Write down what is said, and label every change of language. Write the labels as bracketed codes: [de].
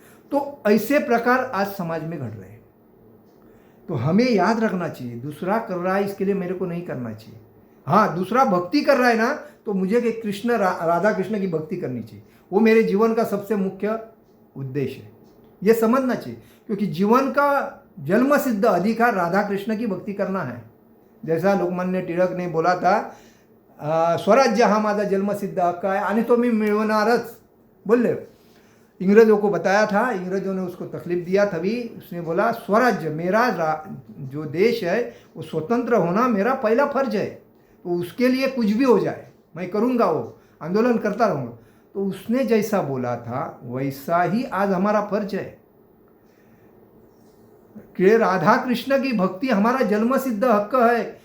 [hi] तो ऐसे प्रकार आज समाज में घट रहे हैं। तो हमें याद रखना चाहिए, दूसरा कर रहा है इसके लिए मेरे को नहीं करना चाहिए। हाँ, दूसरा भक्ति कर रहा है ना, तो मुझे कि कृष्ण राधा कृष्ण की भक्ति करनी चाहिए, वो मेरे जीवन का सबसे मुख्य उद्देश्य है। ये समझना चाहिए, क्योंकि जीवन का जन्म सिद्ध अधिकार राधा कृष्ण की भक्ति करना है। जैसा लोकमान्य टिळक ने बोला था, [mr] स्वराज्य हा माझा जन्मसिद्ध हक्क है आणि तो मी मिळवणारच, बोले। [hi] इंग्रजों को बताया था, इंग्रजों ने उसको तकलीफ दिया, तभी उसने बोला स्वराज्य, मेरा जो देश है वो स्वतंत्र होना मेरा पहला फर्ज है, तो उसके लिए कुछ भी हो जाए मैं करूँगा, वो आंदोलन करता रहूँगा। तो उसने जैसा बोला था वैसा ही आज हमारा फर्ज है कि राधा कृष्ण की भक्ति हमारा जन्मसिद्ध हक्क है।